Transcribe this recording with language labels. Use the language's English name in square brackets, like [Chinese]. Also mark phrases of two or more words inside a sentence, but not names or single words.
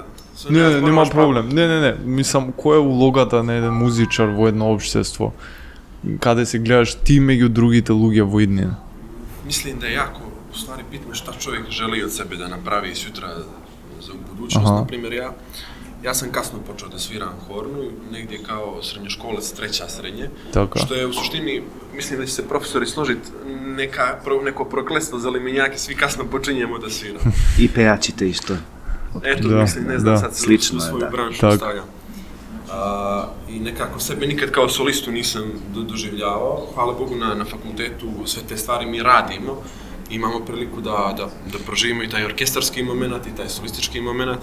[Macedonian] Не, нема проблем. Не. Мислам, која е улогата на еден музичар во едно општество? Каде се гледаш ти меѓу другите луѓе во иднина? [Serbian] Мислим да е јако, ствари питаме шта човек жели од себе да направи сутра за будуćност. Аха. Например, ја Ja sam kasno počeo da sviram hornu, negdje kao srednjoškolac, treća srednje, [Macedonian] Така. [Serbian] što je u suštini, mislim da će se profesori složiti, neko prokletstvo za limenjake, svi kasno počinjemo da sviramo. [Macedonian] И пеачите исто. [Serbian] Eto, Da, mislim, ne znam, da. sad se Slično u je, svoju da. branšu [Macedonian] Tak. [Serbian] stavljam. I nekako sebe nikad kao solistu nisam doživljavao. Hvala Bogu na fakultetu sve te stvari mi radimo. Imamo priliku da proživimo i taj orkestarski moment i taj solistički moment.